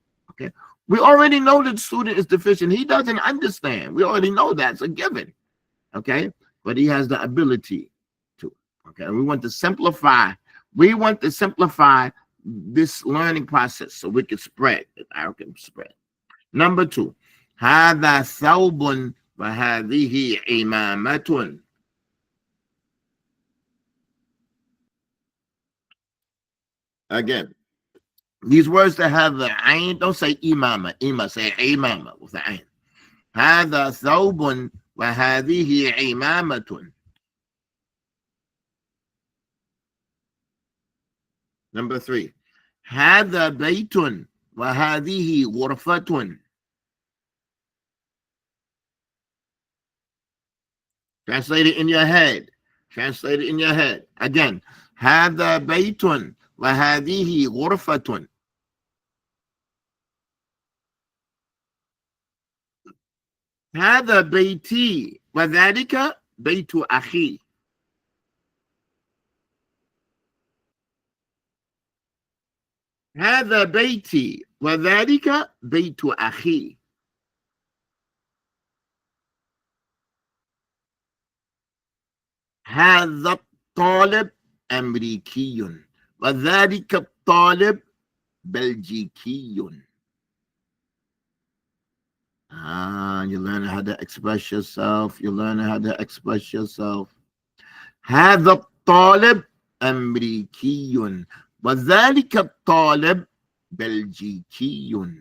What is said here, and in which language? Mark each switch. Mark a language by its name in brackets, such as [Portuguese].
[English] Okay, we already know that the student is deficient. He doesn't understand. We already know that's a given. Okay, but he has the ability to. Okay, we want to simplify. We want to simplify this learning process so we can spread. I can spread. Number 2, [Arabic] هذا ثوب وهذه إمامة. [English] Again, these words that have the ayn, don't say imama, say imama with the ayn. [Arabic] هذا ثوب وهذه إمامة. [English] Number 3, [Arabic] هذا بيت وهذه غرفة. [English] Translate it in your head. Translate it in your head. Again, [Arabic] هذا بيت وهذه غرفة. هذا بيتي وذلك بيت أخي. هذا بيتي وذلك بيت أخي. هذا الطالب أمريكي وذلك الطالب بلجيكي. [English] You learn how to express yourself. You learn how to express yourself. [Arabic] هذا الطالب أمريكي وذلك الطالب بلجيكي.